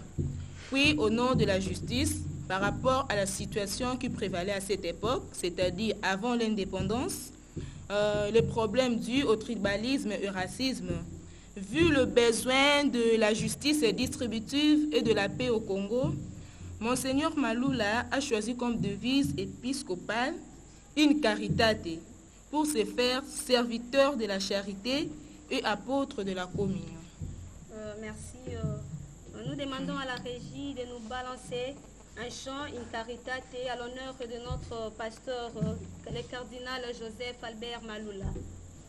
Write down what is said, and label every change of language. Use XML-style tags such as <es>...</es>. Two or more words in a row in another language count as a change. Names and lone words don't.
<fr>Puis, au nom de la justice, par rapport à la situation qui prévalait à cette époque, c'est-à-dire avant l'indépendance, les problèmes dus au tribalisme et au racisme, vu le besoin de la justice distributive et de la paix au Congo, Monseigneur Maloula a choisi comme devise épiscopale</fr> <la>in caritate</la> <fr>pour se faire serviteur de la charité et apôtre de la communion. Merci. Nous demandons à la régie de nous balancer un chant</fr> <la>in caritate</la> <fr>à l'honneur de notre pasteur, le cardinal Joseph Albert Maloula.</fr>